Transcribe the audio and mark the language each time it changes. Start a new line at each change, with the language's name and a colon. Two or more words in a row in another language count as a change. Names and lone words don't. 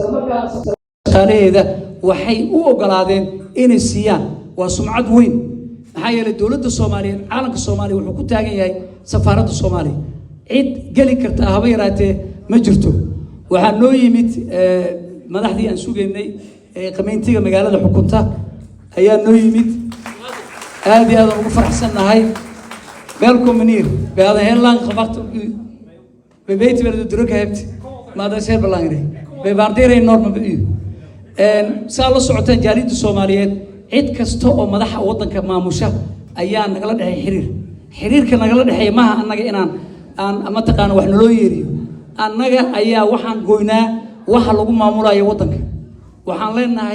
Somali: markaana shaqaalaheeda waxay u ogolaadeen inay siiyaan waa sumcad weyn maxaa yeelay dowladda Soomaaliyeed caalamka Soomaaliya wuxuu ku taagan yahay safaaradda Soomaaliya cid geli karta haba yaraatee ma jirto waxaa noo yimid madaxdii aan sugaynay qameyntiga magaalada xukunta ayaa noo yimid aad iyo aad ugu faraxsannahay
Dutch: welcome meneer we hadden heel lang gewacht op u we weten wel dat u druk hebt maar dat is heel belangrijk we waarderen enorm op u en
Somali: saa la socotaan jaaliyadda Soomaaliyeed cid kasta oo madaxa waddanka maamusha ayaa nagala dhaxay xiriirka nagala dhaxay maaha annaga inaan ama taqaan wax naloo yeeriyo annaga ayaa waxaan goynaa waxa lagu maamulayo waddanka waxaan leenahay